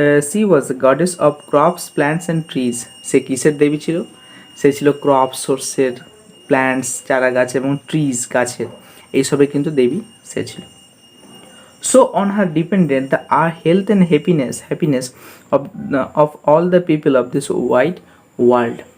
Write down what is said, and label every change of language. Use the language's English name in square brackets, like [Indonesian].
[English] She was a goddess of crops, plants and trees. [Bangla] সে কিসের দেবী ছিল, সে ছিল ক্রপ, শস্যের, প্ল্যান্টস চারা গাছ, এবং ট্রিজ গাছের, এইসবের কিন্তু দেবী সে ছিল। [English] So on her depended the health and happiness of all the people of this wide world.